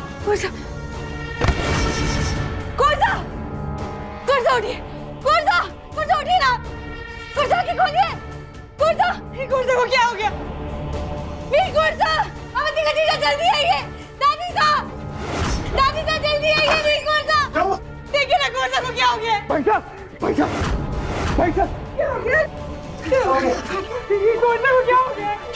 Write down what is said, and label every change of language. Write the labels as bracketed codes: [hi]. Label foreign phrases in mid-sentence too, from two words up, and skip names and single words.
[hi] कुर्सा कुर्सा कुर्सा उठिए, कुर्सा कुर्सा उठिए ना, कुर्सा की खोलिए, कुर्सा कुर्सा को क्या हो गया? वीर कुर्सा, अवंती का जीजा जल्दी आइए, दादी साहब जल्दी आइए, वीर कुर्सा देखिए ना कुर्सा को क्या हो गया? भाई साहब क्या हो गया? वीर कुर्सा को क्या हो गया?